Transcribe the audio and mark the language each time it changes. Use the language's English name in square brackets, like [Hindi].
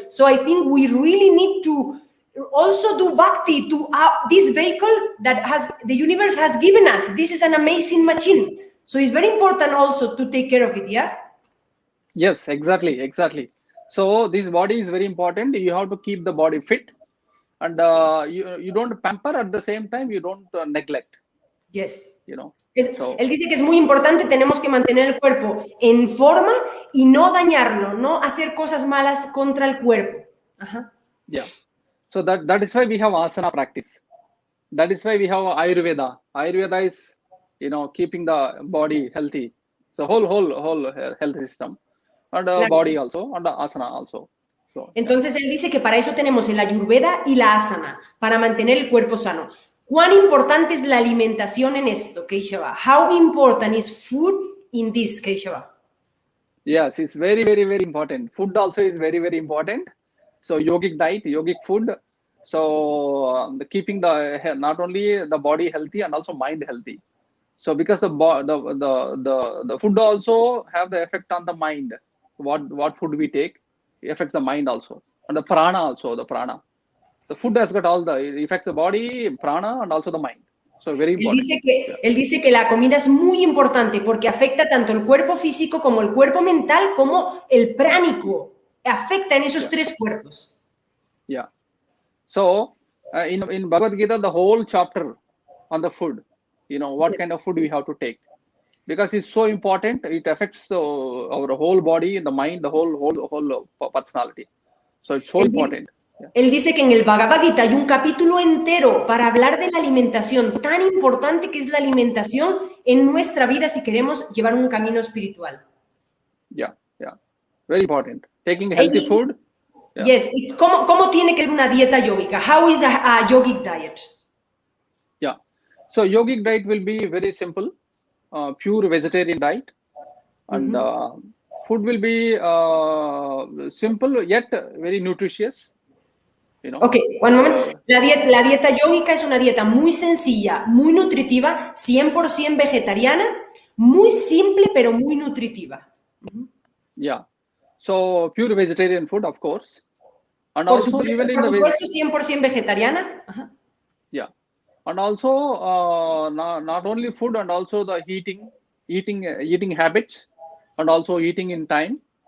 [English] So I think we really need to also do bhakti to this vehicle that the universe has given us. This is an amazing machine. So it's very important also to take care of it, yeah? Yes, exactly. So this body is very important. You have to keep the body fit. And you don't pamper, at the same time you don't neglect. Yes. You know. [Spanish] Él dice que es muy importante, tenemos que mantener el cuerpo en forma y no dañarlo, no hacer cosas malas contra el cuerpo. Ajá. [English] Yeah. So that is why we have asana practice. That is why we have Ayurveda. Ayurveda is, keeping the body healthy. So whole health system. And the body also, and the asana also. So, [Spanish] entonces él dice que para eso tenemos el Ayurveda y la asana, para mantener el cuerpo sano. ¿Cuán importante es la alimentación en esto, Keshava? [English] How important is food in this, Keshava? Yes, it's very, very, very important. Food also is very, very important. So yogic diet, yogic food. So keeping not only the body healthy and also mind healthy. So because the food also have the effect on the mind. What food we take affects the mind also, and the prana also. The food has got it affects the body, prana, and also the mind. So very important. [Spanish] Él dice que la comida es muy importante porque afecta tanto el cuerpo físico como el cuerpo mental como el pránico. Afecta en esos tres cuerpos. [English] Yeah. So in Bhagavad Gita, the whole chapter on the food, what kind of food we have to take. Because it's so important, it affects our whole body, the mind, the whole personality. So it's so important. [Spanish] Él dice que en el Bhagavad Gita hay un capítulo entero para hablar de la alimentación, tan importante que es la alimentación en nuestra vida si queremos llevar un camino espiritual. [English] Yeah. Very important. Taking healthy food. Yeah. Yes. [Spanish] ¿Cómo tiene que ser una dieta yógica? [English] How is a yogic diet? Yeah. So yogic diet will be very simple. Pure vegetarian diet, and food will be simple yet very nutritious. Okay, one moment. [Spanish] La dieta yógica es una dieta muy sencilla, muy nutritiva, 100% vegetariana, muy simple pero muy nutritiva. [English] Yeah. So pure vegetarian food, of course, and [Spanish] por [English] also [Spanish] supuesto, [English] even in [Spanish] por [English] the [Spanish] supuesto 100% vegetariana. Ajá. [English] Yeah. And also not only food, and also the eating habits, and also eating in time.